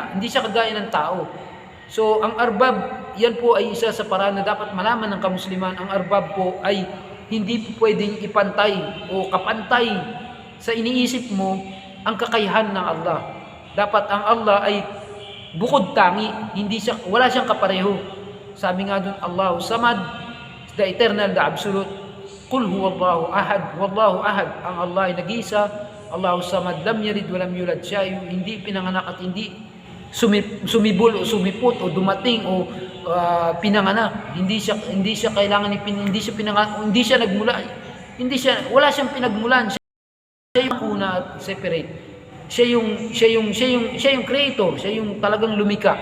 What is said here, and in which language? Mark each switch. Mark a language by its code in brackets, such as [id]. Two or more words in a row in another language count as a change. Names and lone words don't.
[tl] Hindi siya kagaya ng tao. So, ang arbab, yan po ay isa sa paraan na dapat malaman ng kamusliman. Ang arbab po ay hindi po pwedeng ipantay o kapantay sa iniisip mo ang kakayahan ng Allah. Dapat ang Allah ay bukod tangi, wala siyang kapareho. Sabi nga dun, [ar] الله الصمد, [en] the eternal, the absolute. [ar] قل هو الله أحد، والله أحد. [tl] Ang Allah ay nag-isa, [ar] الله الصمد، لم يلد ولم يولد. [tl] Siya ay hindi pinanganak at hindi sumibol o sumipot o dumating o pinanganak. Hindi siya kailangan hindi siya nagmula. Wala siyang pinagmulan. Siya yung una at separate. Siya yung creator, siya yung talagang lumika.